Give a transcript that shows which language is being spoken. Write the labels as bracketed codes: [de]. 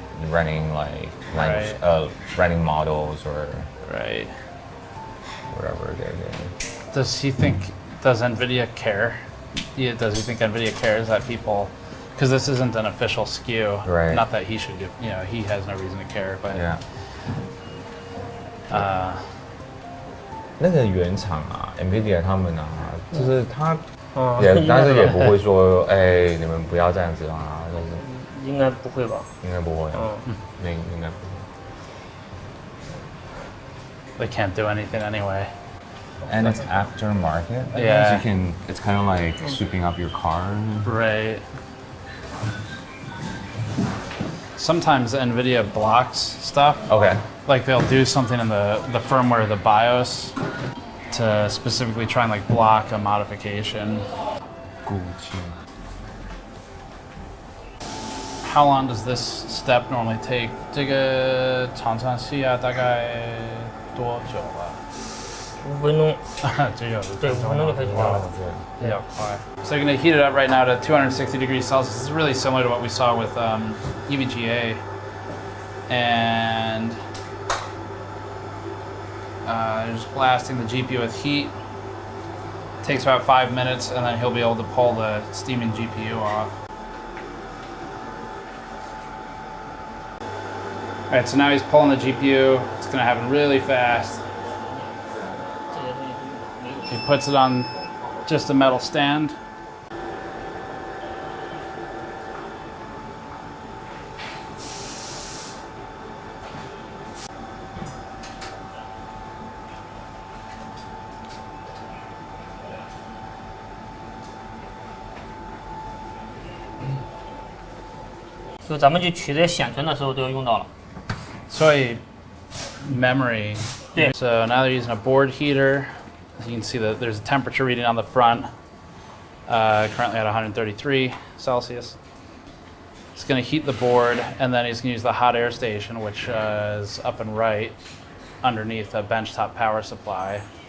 [en] Running like language, running models or whatever they're doing. Does NVIDIA care? Yeah, does he think NVIDIA cares that people? Because this isn't an official SKU. Right. Not that he should do. You know, he has no reason to care. But yeah. [zh] 那个原厂啊 ，NVIDIA 他们啊，就是他但是也不会说，哎，你们不要这样子啊，应该不会吧？应该不会，应该不会。 [en] They can't do anything anyway. And it's aftermarket. Yeah. It's kind of like sweeping up your car. Right. Sometimes NVIDIA blocks stuff. Okay. Like they'll do something in the firmware, the BIOS, to specifically try and like block a modification. How long does this step normally take? [zh] 这个常常需要大概多久啊？5分钟。对，5分钟就可以做了。比较快。 [en] So you're going to heat it up right now to 260 degrees Celsius. This is really similar to what we saw with EVGA. And just blasting the GPU with heat. Takes about 5 minutes, and then he'll be able to pull the steaming GPU off. All right, so now he's pulling the GPU. It's going to happen really fast. He puts it on just a metal stand. So [zh] 咱们去取这些显存的时候都要用到了。 [en] So memory. So now they're using a board heater. You can see that there's a temperature reading on the front, currently at 133 Celsius. It's going to heat the board, and then he's going to use the hot air station, which is up and right underneath a benchtop power supply.